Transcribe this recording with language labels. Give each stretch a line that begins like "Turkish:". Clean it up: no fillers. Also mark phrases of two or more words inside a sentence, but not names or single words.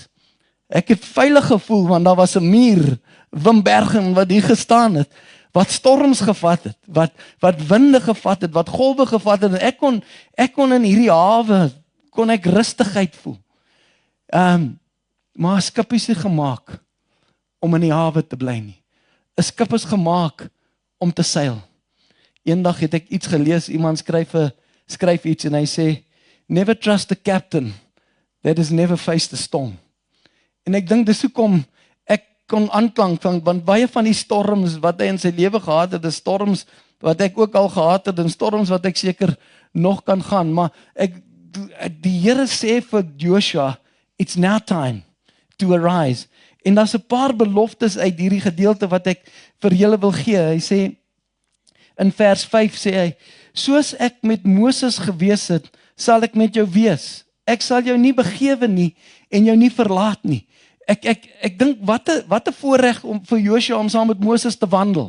Afrikaans: Ek het veilig gevoel want daar was 'n muur, Wimbergen wat hier gestaan het, wat storms gevat het, wat winde gevat het, wat golwe gevat het en ek kon in hierdie hawe kon ek rustigheid voel. Maar 'n skip is nie gemaak om in die hawe te bly nie. 'n Skip is gemaak om te seil. Eendag het ek iets gelees, iemand skryf iets en hy sê,
English: never trust the captain that has never faced a storm.
Afrikaans: En ek dink dis hoekom ek kon aanklank van, want baie van die storms wat hy in sy lewe gehad het, is storms wat ek ook al gehad het, en storms wat ek seker nog kan gaan, maar die Here sê vir Joshua,
English: it's now time to arise.
Afrikaans: En daar's 'n paar beloftes uit hierdie gedeelte wat ek vir julle wil gee. Hy sê, in vers 5 sê hy, soos ek met Moses gewees het, sal ek met jou wees. Ek sal jou nie begewe nie, en jou nie verlaat nie. Ek dink, wat 'n voorreg om vir Joshua om saam met Moses te wandel.